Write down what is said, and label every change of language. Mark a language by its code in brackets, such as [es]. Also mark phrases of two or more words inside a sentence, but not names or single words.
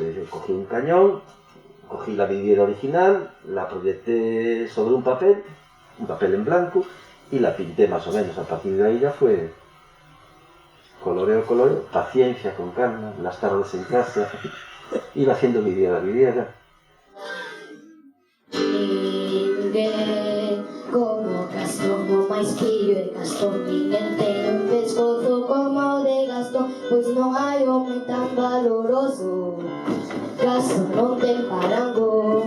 [es] Yo cogí un cañón, cogí la vidriera original, la proyecté sobre un papel en blanco, y la pinté más o menos. A partir de ahí ya fue coloreo, paciencia, con calma, las tardes en casa, iba haciendo vidriera. [gl] Ninguén como Gastón, o máis fillo de Gastón. Ninguén ten un pescozo como o de Gastón, pois non hai home tan valoroso. Gastón non ten parango.